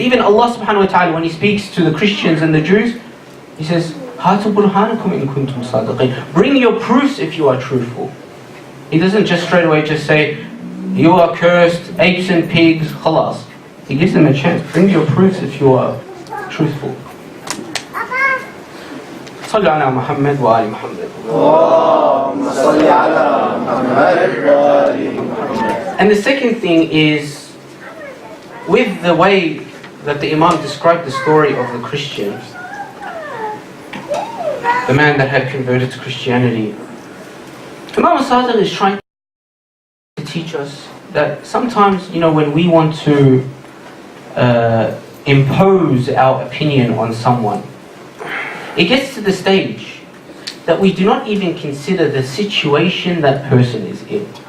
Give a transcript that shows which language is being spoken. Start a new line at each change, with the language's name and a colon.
English: Even Allah subhanahu wa ta'ala, when He speaks to the Christians and the Jews, He says,
Arabic: Hatu burhanakum in kuntum sadiqin.
English: Bring your proofs if you are truthful. He doesn't just straight away just say, you are cursed, apes and pigs, khalas. He gives them a chance. Bring your proofs if you are truthful.
Arabic: صلوا على محمد وآل محمد. اللهم صل على محمد وآل محمد.
English: And the second thing is, with the way that the Imam described the story of the Christian, the man that had converted to Christianity, Imam al-Sadiq is trying to teach us that sometimes, when we want to impose our opinion on someone, it gets to the stage that we do not even consider the situation that person is in.